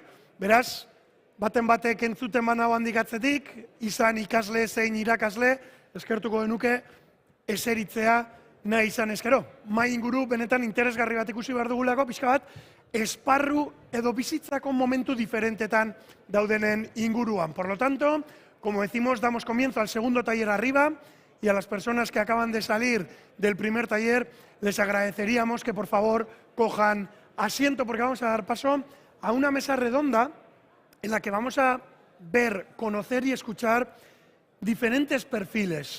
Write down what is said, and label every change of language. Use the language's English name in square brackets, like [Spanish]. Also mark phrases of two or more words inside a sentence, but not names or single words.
[Basque] Beraz, baten batek entzuten banau handik atzetik, izan ikasle zein irakasle, eskertuko genuke eseritzea nahi izan eskero. Mai inguru benetan interesgarri bat ikusi behar dugulako, pixka bat, esparru edo bizitzako momentu diferentetan daudenen inguruan. [Spanish] Por lo tanto, como decimos, damos comienzo al segundo taller arriba y a las personas que acaban de salir del primer taller les agradeceríamos que por favor cojan asiento porque vamos a dar paso a una mesa redonda en la que vamos a ver, conocer y escuchar diferentes perfiles.